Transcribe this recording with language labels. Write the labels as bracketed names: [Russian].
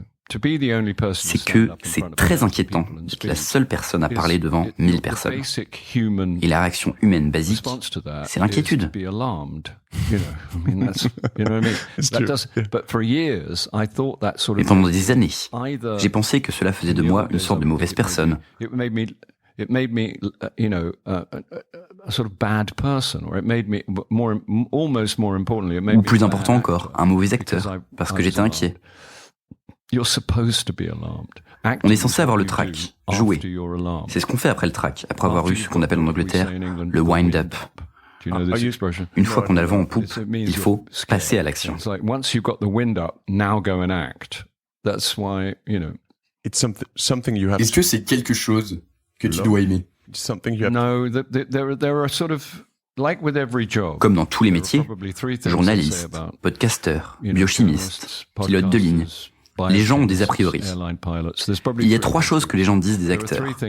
[French] c'est que c'est très inquiétant d'être la seule personne à parler devant 1000 personnes. Et la réaction humaine basique, c'est l'inquiétude. Et pendant des années, j'ai pensé que cela faisait de moi une sorte de mauvaise personne. [English] It made me, a sort of bad person, or it made me almost more importantly, it made [French] Ou [English] me [French] plus important encore, un mauvais acteur, parce que j'étais inquiet. [English] You're supposed to be alarmed. [French] On est censé avoir le track, jouer. C'est ce qu'on fait après le track, après avoir eu ce qu'on appelle en Angleterre le wind-up. Une fois qu'on a le vent en poupe, il faut passer à l'action. [English] Once you've got the wind up, now go and act. That's why, [French] Est-ce que c'est quelque chose que tu dois aimer? [English] No, there are sort of, like with every job. [French] Comme dans tous les métiers, journaliste, podcasteur, biochimiste, pilote de ligne, les gens ont des a priori. Il y a 3 choses que les gens disent des acteurs.